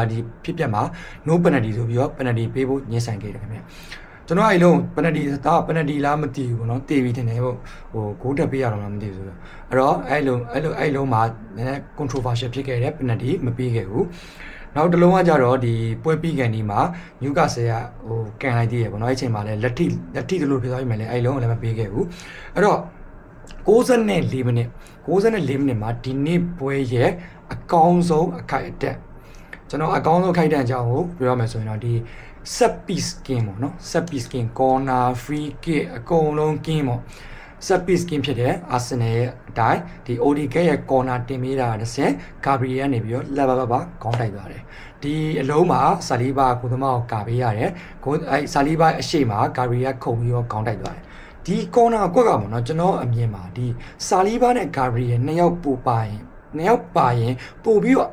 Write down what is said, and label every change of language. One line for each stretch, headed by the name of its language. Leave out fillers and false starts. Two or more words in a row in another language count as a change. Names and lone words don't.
Burmese: ဒီဖြစ်ပြမှာ
English: no penalty
Burmese: ဆိုပြီးတော့ penalty ပေးဖို့ညှင်းဆန်ခဲ့တယ်ခင်ဗျကျွန်တော်အဲ့လုံး penalty လားမသိဘူးပေါ့နော်တေးပြီးထင်တယ်ဟိုဂိုးတက်ပေးရတော့မှမသိဘူးဆိုတော့အဲ့တော့အဲ့လုံးမှာနည်းနည်း controversial ဖြစ်ခဲ့တဲ့ penalty မပေးခဲ့ဘူးနောက်တစ်လုံးကကြတော့ဒီပွဲပြီးကန်ဒီမှာ Newcastle ကကန်လိုက်သေးရပေါ့နော်အဲ့ချိန်မှာလည်းလက်ထိတလို့ဖြစ်သွားပြီမယ်လေအဲ့လုံးကိုလည်းမပေးခဲ့ဘူးအဲ့တော့ 64မိနစ်မှာဒီနေ့ပွဲရဲ့အကောင်းဆုံးအခိုက်အတန့်ကျွန်တော်အကောင်းဆုံးအခိုက်အတန့်အကြောင်းကိုပြောရမယ်ဆိုရင်တော့ဒီ
English: set piece game
Burmese: ပေါ့နော်
English: set piece game corner free kick
Burmese: အကုန်လုံး game ပေါ့
English: set piece game
Burmese: ဖြစ်တဲ့ Arsenal ရဲ့အတိုင်းဒီ Odegaard ရဲ့ corner တင်ပေးတာတစ်ဆင့် Gabriel ကနေပြီးတော့လက်ပါ ခေါင်းတိုက်သွားတယ်ဒီအလုံးမှာဆာလီဘာကိုသမားကိုကာပေးရတယ်ဆာလီဘာအရှိမှာ Gabriel ခုန်ပြီးတော့ခေါင်းတိုက်သွားတယ်ဒီ corner ကွက်ကပေါ့နော်ကျွန်တော်အမြင်မှာဒီဆာလီဘာနဲ့ Gabriel နှစ်ယောက်ပိုပါရင်ပို့ပြီးတော့